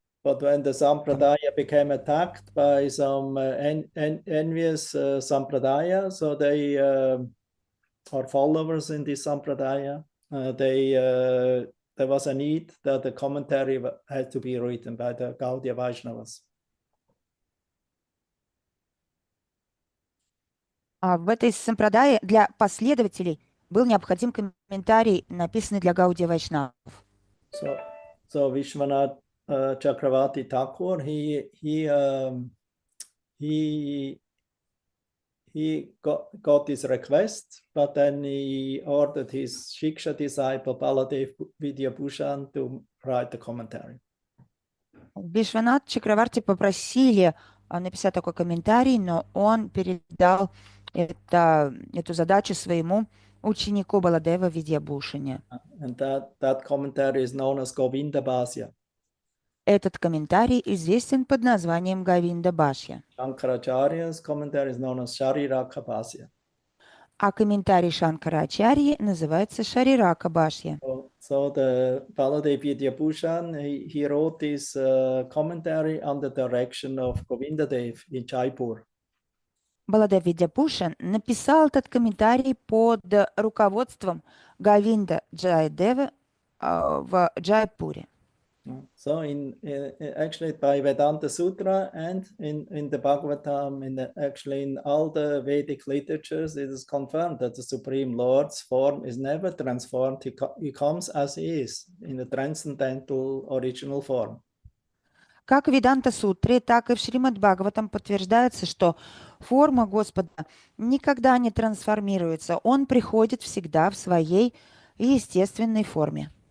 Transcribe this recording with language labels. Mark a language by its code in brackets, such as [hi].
[en] But when the Sampradaya became attacked by some envious Sampradaya, so they or followers in this Sampradaya, there was a need that the commentary had to be written by the Gaudiya Vaishnavas. [ru] В этой сампрадае для последователей был необходим комментарий, написанный для Гаудия Вайшнавов. [en] So Vishwanath Chakravarti Thakur, he got this request, but then he ordered his Shiksha disciple Baladev Vidyabhushan to write the commentary. [ru] Вишванат Чакраварти попросили написать такой комментарий, но он передал эту задачу своему ученику Баладева Видьябхушане. [en] And that commentary is known as Govinda Bhashya. [ru] Этот комментарий известен под названием Говинда Бхашья. [en] Shankaracharya's commentary is known as Shariraka Bhashya. [ru] А комментарий Шанкарачарьи называется Шарирака Бхашья. [en] So the Baladev Vidyabhushan, he wrote this commentary under the direction of Govinda Dev in Jaipur. [ru] Баладев Видьябхушан написал этот комментарий под руководством Говинда Джайадева в Джайпуре. [en] So actually by Vedanta Sutra and in the Bhagavatam, actually in all the Vedic literatures, it is confirmed that the Supreme Lord's form is never transformed. He comes as he is in the transcendental original form. [ru] Как в Веданта-сутре, так и в Шримад-Бхагаватам подтверждается, что форма Господа никогда не трансформируется. Он приходит всегда в своей естественной форме.